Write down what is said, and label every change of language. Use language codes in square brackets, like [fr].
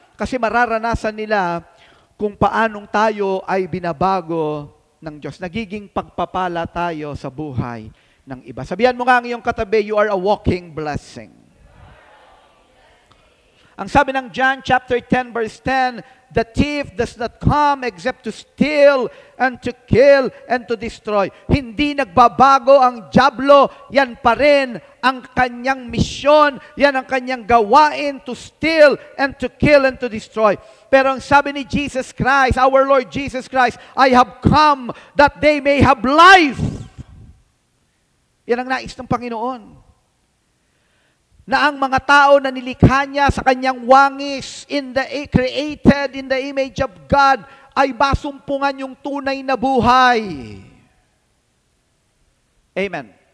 [tl] Kasi mararanasan nila kung paanong tayo ay binabago ng Diyos. Nagiging pagpapala tayo sa buhay ng iba. Sabihan mo nga ang iyong katabi, [en] you are a walking blessing. [tl] Ang sabi ng [en] John chapter 10 verse 10, the thief does not come except to steal and to kill and to destroy. [tl] Hindi nagbabago ang dyablo, yan pa rin ang kanyang misyon, yan ang kanyang gawain, [en] to steal and to kill and to destroy. [tl] Pero ang sabi ni [en] Jesus Christ, our Lord Jesus Christ, I have come that they may have life. [tl] Yan ang nais ng Panginoon. Na ang mga tao na nilikha niya sa kanyang wangis, [en] created in the image of God, [tl] ay basumpungan yung tunay na buhay. Amen.